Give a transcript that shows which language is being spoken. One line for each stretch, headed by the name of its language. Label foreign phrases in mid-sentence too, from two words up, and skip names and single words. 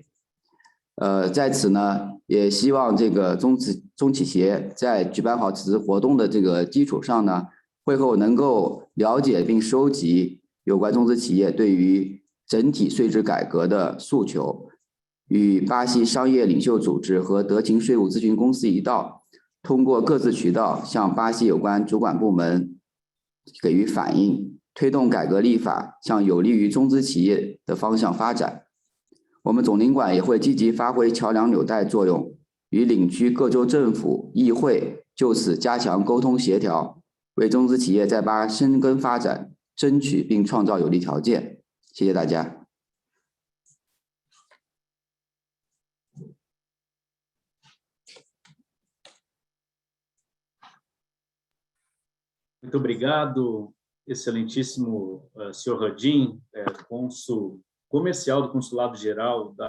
Chinese: 在此呢，也希望这个中企协在举办好此次活动的这个基础上呢，会后能够了解并收集有关中资企业对于整体税制改革的诉求，与巴西商业领袖组织和德勤税务咨询公司一道，通过各自渠道向巴西有关主管部门给予反映，推动改革立法向有利于中资企业的方向发展。我们总领馆也会积极发挥桥梁纽带作用，与领区各州政府、议会就此加强沟通协调，为中资企业在巴深耕发展争取并创造有利条件。谢谢大家。
Portuguese: Muito obrigado, excelentíssimo senhor Radim, cônsul comercial do Consulado-Geral da